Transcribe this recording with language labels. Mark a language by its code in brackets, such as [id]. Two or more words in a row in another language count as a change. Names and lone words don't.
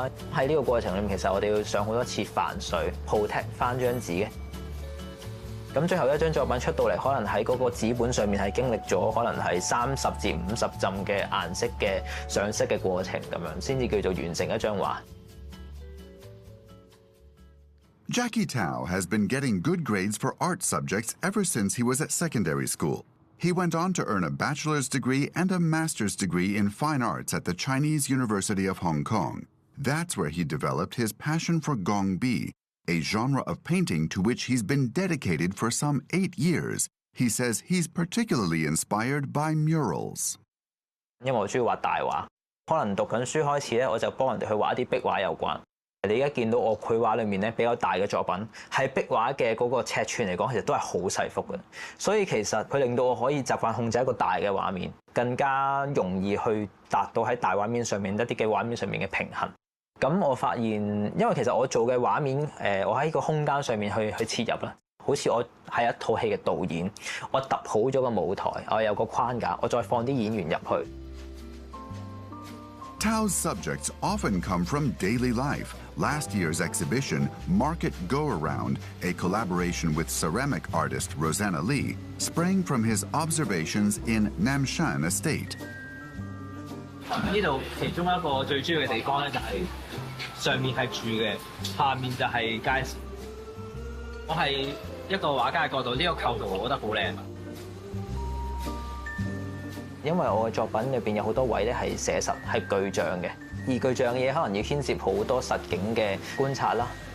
[yue] 喺呢個過程裏面，其實我哋要上好多次泛水 protect 翻張紙嘅。咁最後一張作品出到嚟，可能喺嗰個紙本上面係經歷咗可能係30至50浸嘅顏色嘅上色嘅過程，咁樣先至叫做完成一張畫。 [en] Jackie Tao has been getting good grades for art subjects ever since he was at secondary school. He went on to earn a bachelor's degree and a master's degree in fine arts at the Chinese University of Hong Kong. That's where he developed his passion for gongbi, a genre of painting to which he's been dedicated for some 8 years. He says he's particularly inspired by murals. [yue] 因為我中意畫大畫，可能讀緊書開始咧，我就幫人哋去畫一啲壁畫有關。你而家見到我繪畫裏面咧比較大嘅作品，喺壁畫嘅嗰個尺寸嚟講，其實都係好細幅嘅。所以其實佢令到我可以習慣控制一個大嘅畫面，更加容易去達到喺大畫面上面一啲嘅畫面上面嘅平衡。咁我發現，因為其實我做嘅畫面，我喺個空間上面去切入啦，好似我係一套戲嘅導演，我揼好咗個舞台，我有個框架，我再放啲演員入去。 [en] Tao's subjects often come from daily life. Last year's exhibition, Market Go Around, a collaboration with ceramic artist Rosanna Lee, sprang from his observations in Namshan Estate. [yue] 呢度其中一個最主要嘅地方咧，就係上面係住嘅，下面就係街市。我係一個畫家嘅角度，呢個構圖我覺得好靚。因為我嘅作品裏邊有好多位咧係寫實，係具象嘅，而具象嘅嘢可能要牽涉好多實景嘅觀察啦。